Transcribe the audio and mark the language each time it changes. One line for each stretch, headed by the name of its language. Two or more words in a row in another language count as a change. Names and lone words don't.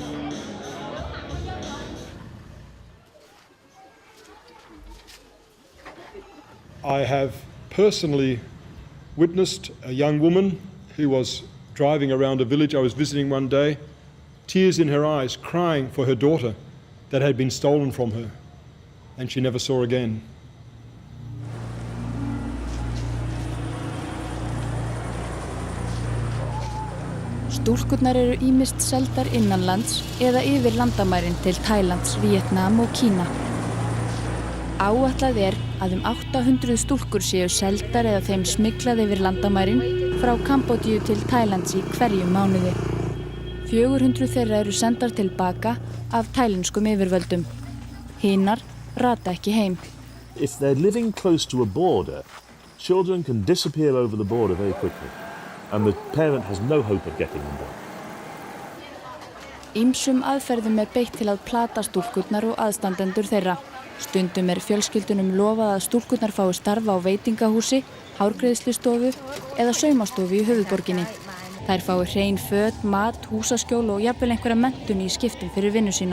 English: I have personally witnessed a young woman who was driving around a village I was visiting one day, tears in her eyes, crying for her daughter that had been stolen from her, and she never saw again.
Icelandic: Stúlkurnar eru ýmist seldar innanlands eða yfir landamærin til Tælands, Víetnam og Kína. Áætlað að 800 stúlkur séu seldar eða þeim smyglað yfir landamærin frá Kambódíu til Tælands í hverjum mánuði. 400 þeirra eru sendar tilbaka af tælenskum yfirvöldum. Hinar rata ekki heim.
English: If they're living close to a border, children can disappear over the border very quickly, and the parent has no hope of getting them back.
Icelandic: Ýmsum aðferðum beitt til að plata stúlkurnar og aðstandendur þeirra. Stundum fjölskyldunum lofað að stúlkurnar fái starfa á veitingahúsi, hárgreiðslustofu eða saumastofu í höfuðborginni. Þær fái hrein föt, mat, húsaskjól og jafnvel einhverja menntun í skiptum fyrir vinnu sína.